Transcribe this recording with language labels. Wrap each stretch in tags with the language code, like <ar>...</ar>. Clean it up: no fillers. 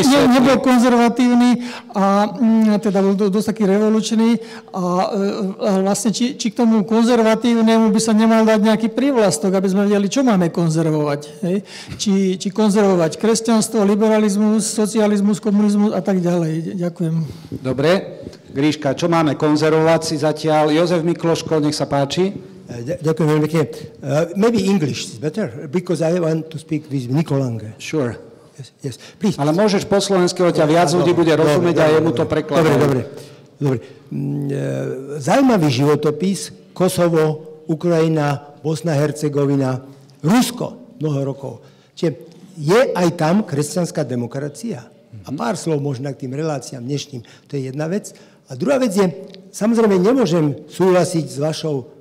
<sk>Nebol konzervatívny a teda bol dosť taký revolučný a vlastne či k tomu konzervatívnemu by sa nemal dať nejaký prívlastok, aby sme vedeli, čo máme konzervovať. Hej? Či konzervovať kresťanstvo, liberalizmus, socializmus, komunizmus a tak ďalej. Ďakujem. Dobre. Gríška, čo máme konzervovať si zatiaľ? Jozef Mikloško, nech sa páči. Ďakujem veľmi pekne.</sk> <en>Maybe English is better, because I want to speak with Nico Lange. Sure. Yes, please.</en> <sk>Ale môžeš po slovensky, ťa viac ľudí bude rozumieť a jemu to prekladá. Dobre. Zaujímavý životopis, Kosovo, Ukrajina, Bosna, Hercegovina, Rusko, mnoho rokov. Čiže je aj tam kresťanská demokracia. A pár slov možno k tým reláciám dnešným. To je jedna vec. A druhá vec je, samozrejme nemôžem súhlasiť s vašou</sk>